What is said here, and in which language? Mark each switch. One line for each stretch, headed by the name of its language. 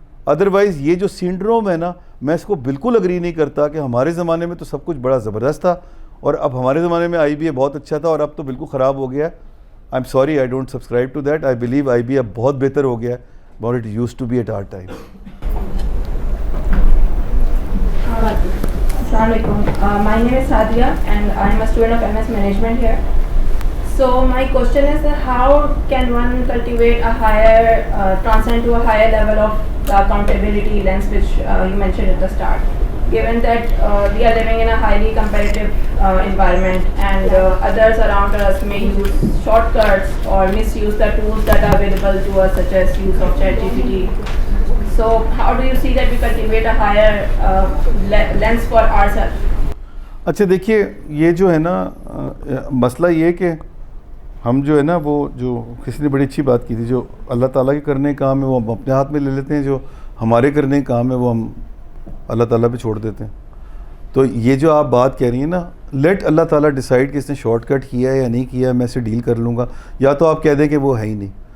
Urdu: Otherwise یہ جو syndrome ہے نا, میں اس کو بالکل اگری نہیں کرتا کہ ہمارے زمانے میں تو سب کچھ بڑا زبردست تھا, اور اب ہمارے زمانے میں IBA بہت اچھا تھا اور اب تو بالکل خراب ہو گیا.
English: I am sorry, I don't subscribe to that. I believe IBA
Urdu: اب بہت بہتر ہو گیا ہے
English: But it used to be at our time. Assalamu alaikum. My name is Sadia and I am a student of MS Management here. So my question is that how can one cultivate a higher, transcend to a higher level of the accountability lens which you mentioned at the start? Given that we are living in a highly competitive environment and others around us may use shortcuts or misuse the tools that are available to us, such as use of ChatGPT. So how do you see that we cultivate a higher lens for ourselves?
Urdu: اچھا دیکھیے, یہ جو ہے نا مسئلہ یہ کہ ہم جو ہے نا وہ جو کسی نے بڑی اچھی بات کی تھی, جو اللہ تعالیٰ کے کرنے کے کام ہے وہ ہم اپنے ہاتھ میں لے لیتے ہیں, جو ہمارے کرنے کے کام ہے وہ ہم اللہ تعالیٰ پہ چھوڑ دیتے ہیں. تو یہ جو آپ بات کہہ رہی ہیں نا, لیٹ اللہ تعالیٰ ڈیسائیڈ کہ اس نے شارٹ کٹ کیا ہے یا نہیں کیا ہے, میں اسے ڈیل کر لوں گا, یا تو آپ کہہ دیں کہ وہ ہے ہی نہیں.